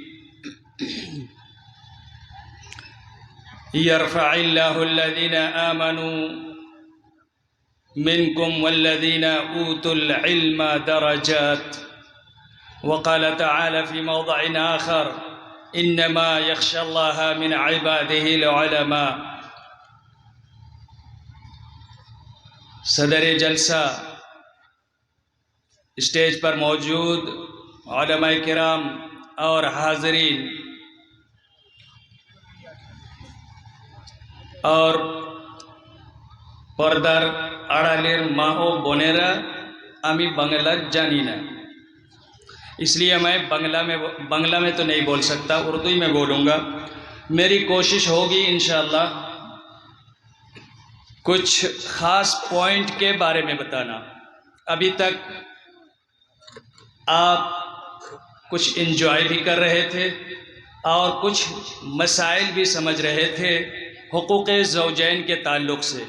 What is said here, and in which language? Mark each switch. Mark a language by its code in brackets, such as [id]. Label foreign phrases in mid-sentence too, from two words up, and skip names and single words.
[ar] يرفع الله الذين آمنوا منكم والذين أوتوا العلم درجات. وقال تعالى في موضع آخر: إنما يخشى الله من عباده العلماء. [ur] صدر جلسہ، اسٹیج پر موجود علماء کرام اور حاضرین اور پردار [bn] আড়ালের মা ও বোনেরা, আমি বাংলা জানি না, [ur] اس لیے میں بنگلہ میں تو نہیں بول سکتا، اردو ہی میں بولوں گا. میری کوشش ہوگی انشاءاللہ کچھ خاص پوائنٹ کے بارے میں بتانا. ابھی تک آپ کچھ انجوائے بھی کر رہے تھے اور کچھ مسائل بھی سمجھ رہے تھے حقوق زوجین کے تعلق سے.